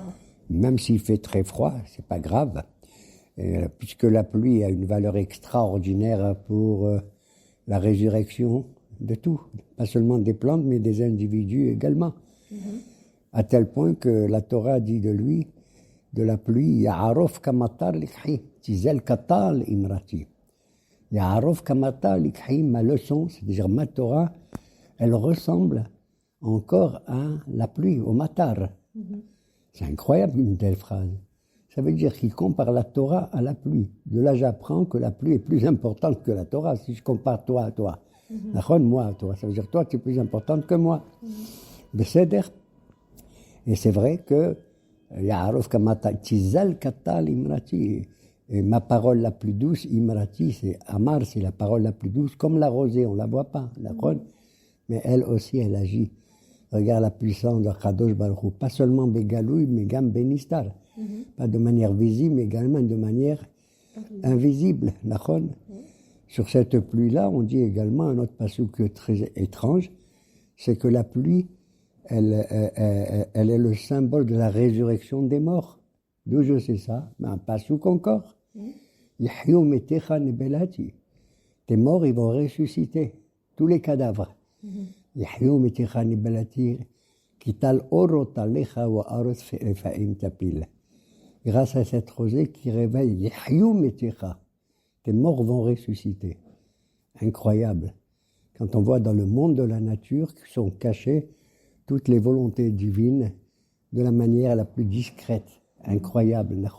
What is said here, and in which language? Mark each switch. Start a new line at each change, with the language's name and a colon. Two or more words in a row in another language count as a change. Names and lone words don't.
French: Même s'il fait très froid, c'est pas grave. Puisque la pluie a une valeur extraordinaire pour la résurrection de tout, pas seulement des plantes, mais des individus également. À tel point que la Torah dit de lui, de la pluie,
Hebrew: יערף כמטר לקחי תזל כטל אמרתי. יערף כמטר לקחי,
French: ma leçon, c'est-à-dire ma Torah, elle ressemble encore à la pluie, au matar. C'est incroyable une telle phrase. Ça veut dire qu'il compare la Torah à la pluie. De là, j'apprends que la pluie est plus importante que la Torah, si je compare toi à toi. Moi à toi. Ça veut dire toi, tu es plus importante que moi. Beseder. Et c'est vrai que
Hebrew: יערף כמטר תזל כטל אמרתי.
French: Et ma parole la plus douce, imrati, c'est Amar, c'est la parole la plus douce, comme la rosée, on la voit pas, d'accord? Mais elle aussi, elle agit. Regarde la puissance de
Hebrew: קדוש ברוך הוא,
French: pas seulement Begalouï, mais
Hebrew: גם בנסתר.
French: Pas de manière visible, mais également de manière invisible. Sur cette pluie-là, on dit également un autre passouk très étrange, c'est que la pluie, elle est le symbole de la résurrection des morts. D'où je sais ça? Mais un passouk encore.
Hebrew: יחיו מתיך נבלתי.
French: Tes morts, ils vont ressusciter. Tous les cadavres.
Hebrew: יחיו מתיך נבלתי כי טל אורת עליך וארץ רפאים תפיל.
French: Grâce à cette rosée qui réveille
Hebrew: יחיו מתיך.
French: Tes morts vont ressusciter. Incroyable. Quand on voit dans le monde de la nature qui sont cachées toutes les volontés divines de la manière la plus discrète. Incroyable.